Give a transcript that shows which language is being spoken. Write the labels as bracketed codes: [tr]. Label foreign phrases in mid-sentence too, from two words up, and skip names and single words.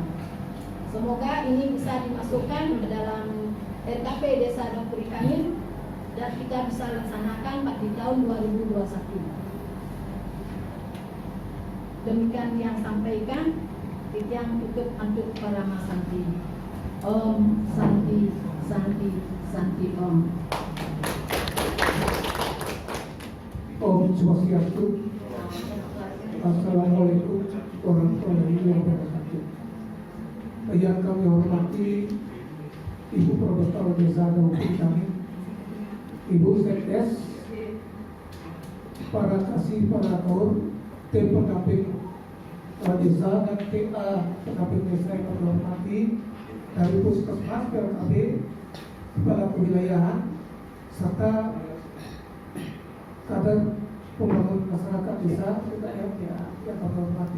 [id] Semoga ini bisa dimasukkan ke dalam RKP Desa Dapur kami dan kita bisa laksanakan di tahun 2021. Demikian yang sampaikan, yang tutup untuk para Santi. [sa] Om Santi, Santi, Santi Om. Om Swastiastu. [ar] Assalamualaikum warahmatullahi wabarakatuh. [id] Yang kami hormati Ibu Kepala Desa dan kami, Ibu Sekdes, para kasih, para kaur, tim pendamping desa dan TA pendamping desa yang kami hormati dari Puskesmas, PLKB, Kepala Kewilayahan, serta kader pembangun masyarakat desa PKM yang kami hormati.